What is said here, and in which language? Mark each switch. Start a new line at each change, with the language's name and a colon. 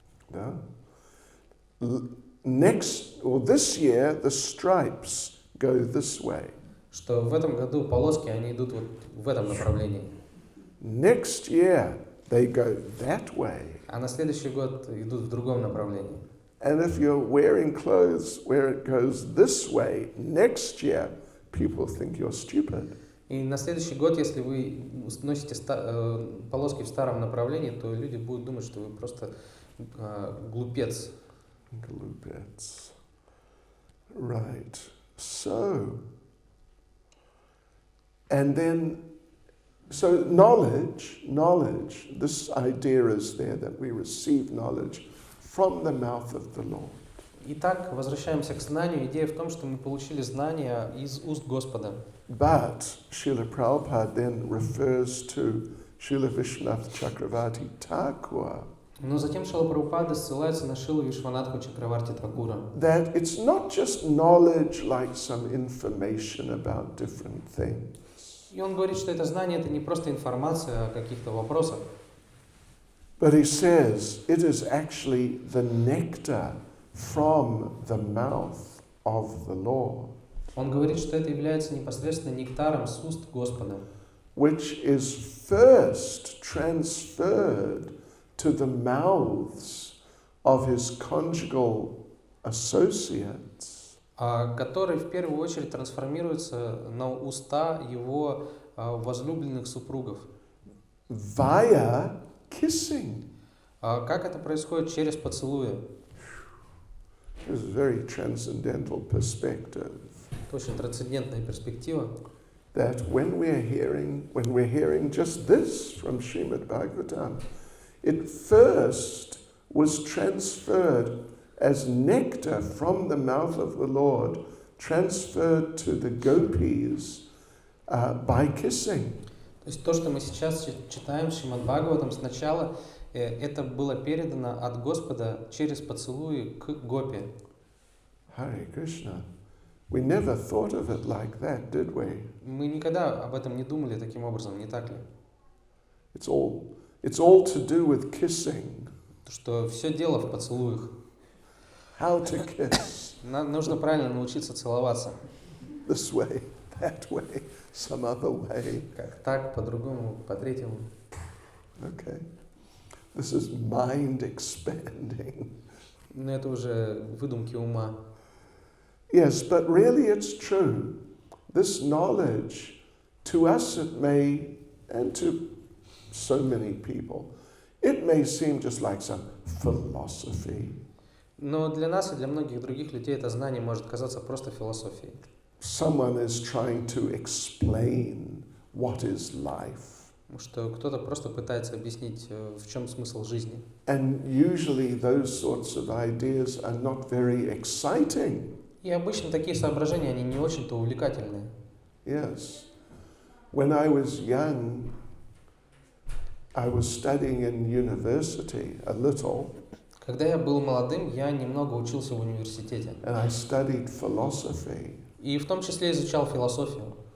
English: Yeah? This year, the stripes go this way.
Russian: Что в этом году полоски, они идут вот в этом направлении.
English: Next year, they go that way.
Russian: А на следующий год идут в другом направлении.
English: And if you're wearing clothes where it goes this way, next year, people think you're stupid.
Russian: И на следующий год, если вы носите полоски в старом направлении, то люди будут думать, что вы просто глупец.
English: Glupets. Right. So, and then, so knowledge, this idea is there that we receive knowledge from the mouth of the Lord.
Russian: Итак, возвращаемся к знанию. Идея в том, что мы получили знания из уст Господа.
English: But Srila Prabhupada then refers to Srila Vishwanath Chakravarti Thakur.
Russian: Но затем Шрила Прабхупада ссылается на Шрилу Вишванатху Чакраварти Thakura.
English: That it's not just knowledge like some information about different things.
Russian: И он говорит, что это знание это не просто информация о каких-то вопросах.
English: But he says it is actually the nectar from the mouth of the Lord.
Russian: Он говорит, что это является непосредственно нектаром с уст Господа,
English: which is first transferred to the mouths of his conjugal associates.
Russian: который в первую очередь трансформируется на уста его возлюбленных супругов.
English: Via kissing.
Russian: Как это происходит? Через поцелуи.
English: This is a very transcendental perspective.
Russian: Это очень трансцендентная перспектива.
English: That when we're hearing just this from Srimad Bhagavatam, it first was transferred as nectar from the mouth of the Lord, transferred to the gopis by kissing.
Russian: То есть то, что мы сейчас читаем в Шримад Бхагаватам, сначала это было передано от Господа через поцелуи к гопи.
English: Hare Krishna. We never thought of it like that, did we?
Russian: Мы никогда об этом не думали таким образом, не так ли?
English: It's all to do with kissing.
Russian: Что все дело в поцелуях.
English: How to kiss.
Russian: Нужно правильно научиться целоваться.
English: This way, that way, some other way.
Russian: Как так, по-другому, по-третьему.
English: Okay. This is mind expanding.
Russian: Но это уже выдумки ума.
English: Yes, but really it's true. This knowledge, to us it may, and to so many people, it may seem just like some philosophy.
Russian: Но для нас и для многих других людей это знание может казаться просто философией.
English: Someone is trying to explain what is life.
Russian: Что кто-то просто пытается объяснить, в чем смысл жизни.
English: And usually those sorts of ideas are not very exciting.
Russian: И обычно такие соображения, они не очень-то увлекательные.
English: Yes. When I was young, I was studying in university a little.
Russian: Когда я был молодым, я немного учился в университете.
English: And I studied philosophy.
Russian: И в том числе изучал философию.